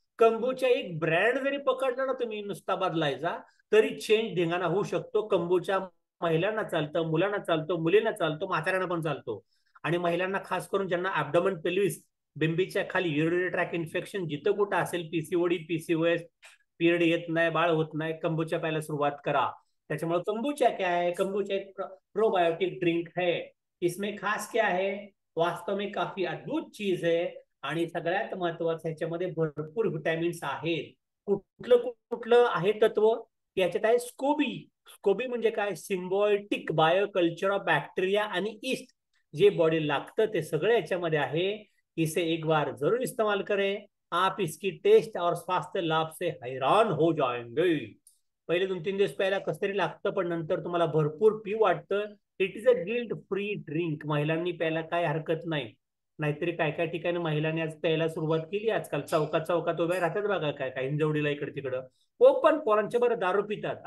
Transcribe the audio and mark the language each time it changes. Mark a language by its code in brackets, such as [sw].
[mr] कंबोच्या एक ब्रँड जरी पकडला ना तुम्ही नुसता बदलायचा, तरी चेंज धिंगाणा होऊ शकतो. कंबोच्या महिलांना चालतं, मुलांना चालतो, मुलींना चालतो, म्हाताऱ्यांना पण चालतो. आणि महिलांना खास करून ज्यांना ॲब्डोमेन पेल्विस, बिंबीच्या खाली युरिनरी ट्रॅक इन्फेक्शन जिथं कुठं असेल, पीसीओडी, पीसीओएस, पिरियड येत नाही, बाळ होत नाही, कंबोच्या प्यायला सुरुवात करा. त्याच्यामुळे [hi] कंबूचा क्या है, कंबूचा एक प्रोबायोटिक ड्रिंक है, इसमें खास क्या है, वास्तव में काफी अद्भुत चीज है. [mr] आणि सगळ्यात महत्वाचं ह्याच्यामध्ये भरपूर व्हिटॅमिन्स आहेत. कुठलं कुठलं आहे तत्व याच्यात आहे, स्कोबी. स्कोबी म्हणजे काय, सिम्बायोटिक बायोकल्चर ऑफ बॅक्टेरिया आणि ईस्ट, जे बॉडी लागतं ते सगळं याच्यामध्ये आहे. [hi] इसे एक बार जरूर इस्तेमाल करें, आप इसकी टेस्ट और स्वास्थ्य लाभ से हैरान हो जाएंगे. [mr] पहिले 2-3 दिवस प्यायला कसं तरी लागतं, पण नंतर तुम्हाला भरपूर पिऊ वाटतं. [en] it is a guilt free drink, [mr] महिलांनी प्यायला काय हरकत नाही. नाहीतरी काय काय ठिकाणी महिलांनी आज प्यायला सुरुवात केली. आजकाल चौकात चौकात उभ्या राहतात बघा, काय काय हिंजवडीला इकडे तिकडं, ओपन पोरांच्या बरं दारू पितात.